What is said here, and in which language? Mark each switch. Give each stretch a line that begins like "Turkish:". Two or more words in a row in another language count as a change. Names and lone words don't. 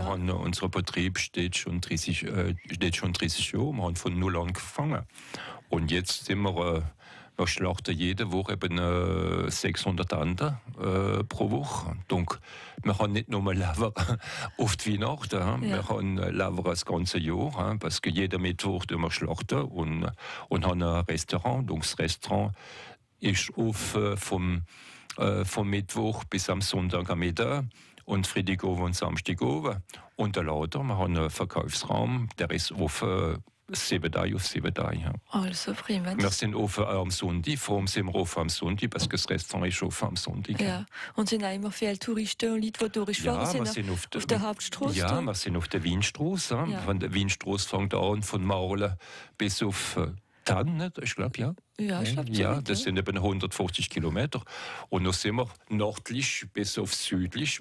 German: wir haben, unser Betrieb steht schon 30 Jahre. Wir haben von null angefangen. Und jetzt sind wir schlachten jede Woche eben 600 Enten pro Woche. Donc, wir haben nicht nur Lever auf die Weihnachten, ja. Wir haben Lever das ganze Jahr,
French: parce que
German: jeden Mittwoch wir schlachten und haben ein Restaurant. Donc, das Restaurant ist auf vom Mittwoch bis am Sonntag am Mittag und Freitag und Samstag oben. Und der Lader, wir haben einen Verkaufsraum, der ist offen 7 Tage auf 7 Tage. Ja. Also prima. Wir sind offen am Sonntag, vor allem sind wir offen am Sonntag,
French: parce que
German: das Restaurant ist offen am Sonntag. Ja. Und sind auch immer viele Touristen und Leute, die durchfahren, sind auf der Hauptstraße? Ja, wir sind auf der Weinstraße. Ja. Von der Weinstraße fängt an, von Marle bis auf Tannen, ich glaube, ja. Ja, ich glaube, ja, das sind eben 150 Kilometer. Und dann sind wir nördlich bis auf südlich.